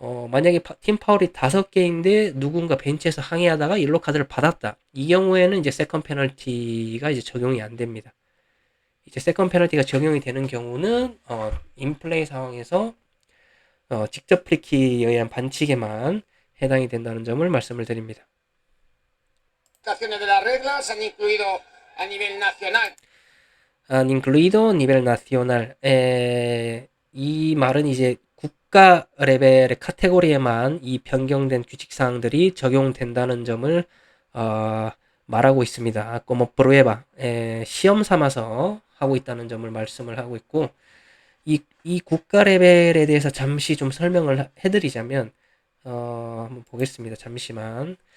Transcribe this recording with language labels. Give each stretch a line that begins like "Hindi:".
Korean: 만약에 팀 파울이 5개인데 누군가 벤치에서 항의하다가 옐로 카드를 받았다. 이 경우에는 이제 세컨 페널티가 이제 적용이 안 됩니다. 이제 세컨 페널티가 적용이 되는 경우는 인플레이 상황에서 직접 프리킥에 의한 반칙에만 해당이 된다는 점을 말씀을 드립니다.
Spanish: de las reglas han incluido a nivel nacional. Han incluido nivel nacional.
Korean: 이 말은 이제 국가 레벨의 카테고리에만 이 변경된 규칙 사항들이 적용된다는 점을 말하고 있습니다.
Spanish: como prueba,
Korean: 시험 삼아서 하고 있다는 점을 말씀을 하고 있고, 이 국가 레벨에 대해서 잠시 좀 설명을 해드리자면, 한번 보겠습니다. 잠시만.